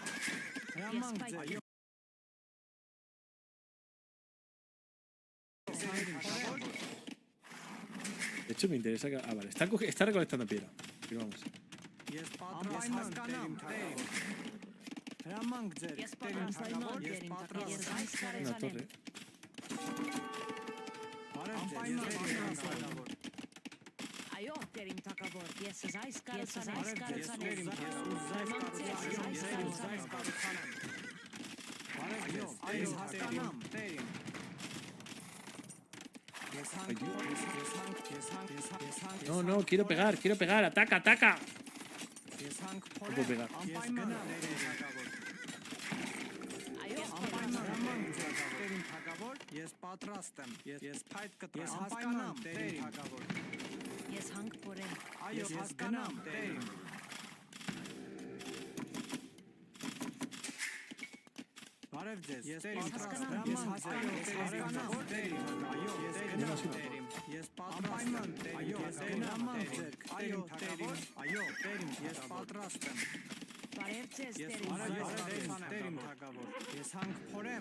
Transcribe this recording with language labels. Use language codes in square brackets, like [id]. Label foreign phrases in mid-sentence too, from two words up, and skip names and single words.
[es] De hecho me interesa que... Ah, vale, está recolectando piedra. Aquí vamos. Una torre. [hy] Այո, տերիմ թագավոր, ես զայս կառուցանեմ։ [es] No, no, quiero pegar, ataca, ataca. No puedo pegar. [hy] Ես պատրաստ եմ, ես փայտ կտրեմ, ես հասկանամ, տերիմ թագավոր։ Ես հանք փորեմ։ Այո, ես հասկանամ, տերիմ։ Բարև ձեզ, ես պատրաստ եմ, ես հասկանամ, տերիմ, այո, ես գնամ, տերիմ, ես պատրաստ եմ, այո, ես գնամ, ձեր, այո, տերիմ, այո, տերիմ, ես պատրաստ եմ։ Բարև ձեզ, Ես տերիմ տերիմ թագավոր, ես հանք փորեմ։